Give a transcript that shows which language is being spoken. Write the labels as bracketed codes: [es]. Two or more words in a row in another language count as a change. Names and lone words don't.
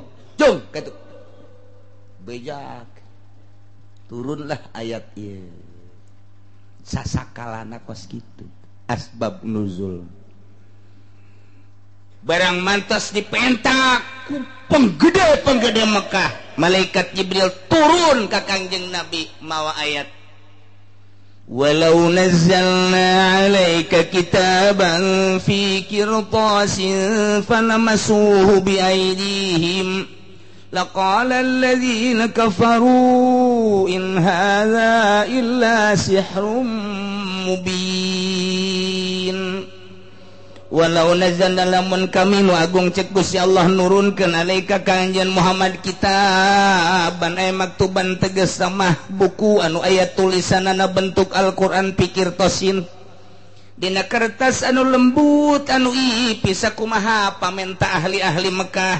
[su] Jung kitu. Bejak. Turunlah ayat ieu. Sasakalana kos kitu. Asbab nuzul barang mantas dipentak ku penggede Mekah, malaikat Jibril turun ka Kangjeng Nabi mawa ayat [ar] ولو نزلنا عليك كتابا في قرطاس فلمسوه بأيديهم لقال الذين كفروا إن هذا إلا سحر مبين. ولو نزلنا [su] lamun kami nu agung cek Gusti Allah nurunkeun alaika ka anjeun Muhammad [ar] كتابا أي مكتوبا [su] tegas mah buku anu aya tulisanana bentuk Al-Qur'an pikir tosin dina kertas anu lembut anu ipis sakumaha pamenta ahli-ahli Mekah.